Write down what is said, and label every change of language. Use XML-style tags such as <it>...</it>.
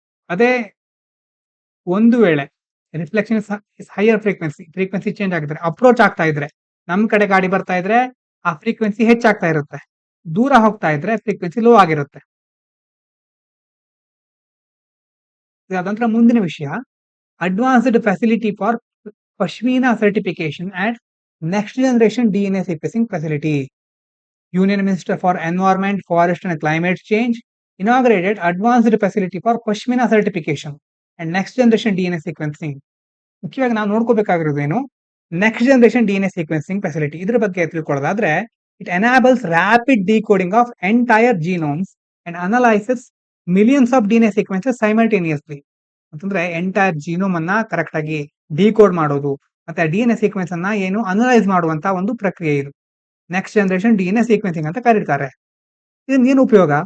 <kn>ಅದೇ ಒಂದು ವೇಳೆ</kn> <en>reflection is higher frequency</en> <kn>change ಆಗಿದ್ರೆ, ಅಪ್ರೋಚ್ ಆಗ್ತಾ ಇದ್ರೆ, ನಮ್ ಕಡೆ ಗಾಡಿ ಬರ್ತಾ ಇದ್ರೆ ಆ ಫ್ರೀಕ್ವೆನ್ಸಿ ಹೆಚ್ಚಾಗ್ತಾ ಇರುತ್ತೆ, ದೂರ ಹೋಗ್ತಾ ಇದ್ರೆ ಫ್ರೀಕ್ವೆನ್ಸಿ ಲೋ ಆಗಿರುತ್ತೆ. ಅದಂತರ ಮುಂದಿನ ವಿಷಯ,</kn> <en>Advanced facility for Pashmina certification and next generation DNA sequencing facility. Union Minister for Environment, Forest and Climate Change inaugurated advanced facility for Pashmina certification and next generation DNA sequencing.</en> <kn>ಮುಖ್ಯವಾಗಿ ನಾವು ನೋಡ್ಕೋಬೇಕಾಗಿರೋದೇನು,</kn> <en>Next generation DNA sequencing facility.</en> <kn>ಇದ್ರ ಬಗ್ಗೆ ತಿಳ್ಕೊಳ್ಳೋದಾದ್ರೆ,</kn> <en>It enables rapid decoding of entire genomes and analyses millions of DNA sequences simultaneously.</en> <kn>ಅಂತಂದ್ರೆ entire genome ಅನ್ನ correct ಆಗಿ decode ಮಾಡೋದು, ಮತ್ತೆ DNA sequence ಅನ್ನ ಏನು ಅನಲೈಸ್ ಮಾಡುವಂತ ಒಂದು ಪ್ರಕ್ರಿಯೆ ಇದು ನೆಕ್ಸ್ಟ್ ಜನರೇಷನ್ DNA ಸೀಕ್ವೆನ್ಸಿಂಗ್ ಅಂತ ಕರೀತಾರೆ. ಇದರಿಂದ ಏನು ಉಪಯೋಗ?</kn>